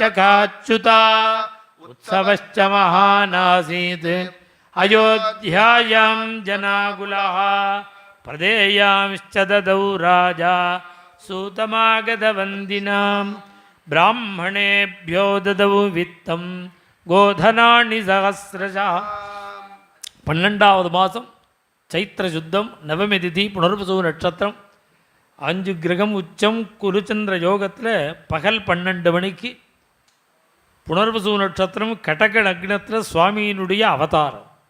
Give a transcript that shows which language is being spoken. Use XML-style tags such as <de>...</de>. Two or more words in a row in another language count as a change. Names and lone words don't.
<sa>काच्युता उत्सवश्च महानासीत् अयोध्यायां जनाकुलः प्रदेयांश्च ददौ राजा सूतमागतवन्दिनां ब्राह्मणेभ्यो ददौ वित्तं गोधनानि सहस्रशः</sa> <ta>12வது மாதம் சைத்திர சுத்தம் நவமி திதி புனர்வசு நட்சத்திரம் 5 கிரகம் உச்சம் குருச்சந்திர யோகத்தில் பகல் 12 மணிக்கு புனர்வசு நட்சத்திரம் கடக லக்னத்தில் சுவாமியினுடைய அவதாரம்.</ta>